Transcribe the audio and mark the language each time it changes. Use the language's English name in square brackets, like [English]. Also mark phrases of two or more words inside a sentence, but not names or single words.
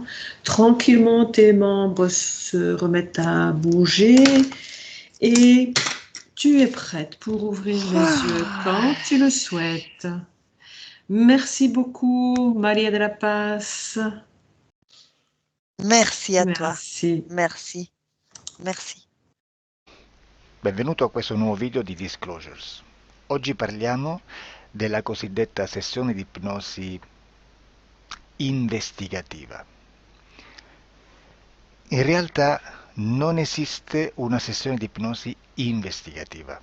[French] Tranquillement, tes membres se remettent à bouger et tu es prête pour ouvrir les yeux quand tu le souhaites. Merci beaucoup, Maria de la Paz. Merci a toi. Merci. Merci. Merci. [Italian] Benvenuto a questo nuovo video di Disclosures. Oggi parliamo della cosiddetta sessione di ipnosi investigativa. In realtà non esiste una sessione di ipnosi investigativa.